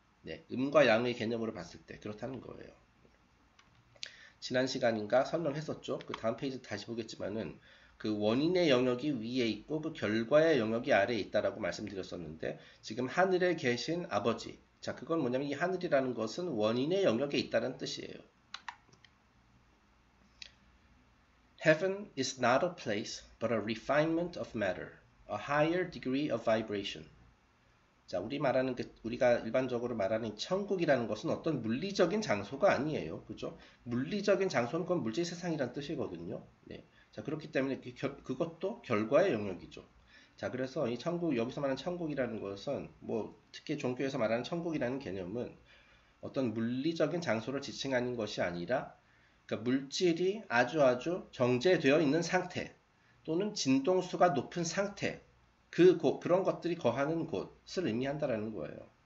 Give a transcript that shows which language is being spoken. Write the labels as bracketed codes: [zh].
[ko] 네, 음과 양의 개념으로 봤을 때 그렇다는 거예요. 지난 시간인가 설명했었죠. 그 다음 페이지 다시 보겠지만은 그 원인의 영역이 위에 있고 그 결과의 영역이 아래에 있다라고 말씀드렸었는데, 지금 하늘에 계신 아버지. 자, 그건 뭐냐면 이 하늘이라는 것은 원인의 영역에 있다는 뜻이에요. [en] Heaven is not a place, but a refinement of matter, a higher degree of vibration. [ko] 자, 우리가 일반적으로 말하는 천국이라는 것은 어떤 물리적인 장소가 아니에요. 그죠? 물리적인 장소는 그건 물질 세상이란 뜻이거든요. 네. 자, 그렇기 때문에 그것도 결과의 영역이죠. 자, 그래서 이 천국, 여기서 말하는 천국이라는 것은, 뭐, 특히 종교에서 말하는 천국이라는 개념은 어떤 물리적인 장소를 지칭하는 것이 아니라, 그러니까 물질이 아주 정제되어 있는 상태, 또는 진동수가 높은 상태, 그런 것들이 거하는 곳을 의미한다라는 거예요.